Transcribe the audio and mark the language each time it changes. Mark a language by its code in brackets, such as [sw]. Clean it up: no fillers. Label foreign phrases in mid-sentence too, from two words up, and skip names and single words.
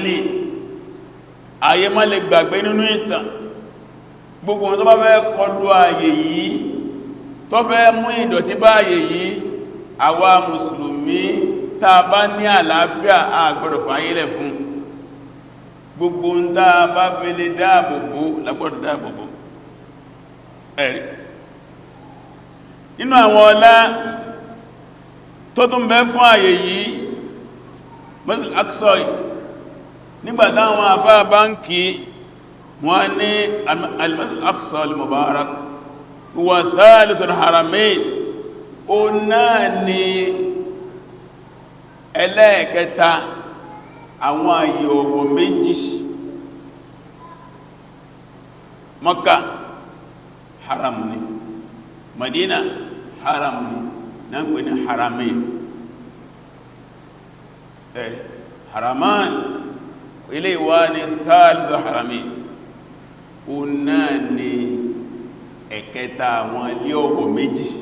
[yo] ní àyè má lè gbàgbé nínú ìtàn gbogbo wọn tó bá fẹ́ kọlu àyè yìí tó fẹ́ mú ìdọ̀tí bá àyè yìí àwa mùsùlùmí tá bá ní àlàáfíà àgbọ́dọ̀ fàyílẹ̀ fún gbogbo ń tá bá fẹ́ lè dáàbòbò lágbọ́dọ̀ dáàbòbò ẹ̀rí nínú àwọn ọlá tó tún bẹ fún àyè yìí Masjid Aqsa nígbàtá àwọn àfá báńkì wọ́n ní [ar] المسجد الأقصى المبارك وثالث الحرمين [yo] ó náà ni ẹlẹ́ẹ̀kẹta àwọn àyè ọ̀wọ̀ méjì Mọ́kà haram ni Madina haram ni náà pè ní haramain haraman ilé ìwá ní [ar] ثالث الحرمين [yo] ó náà ni ẹ̀kẹta àwọn ilé ọ̀wọ̀ méjì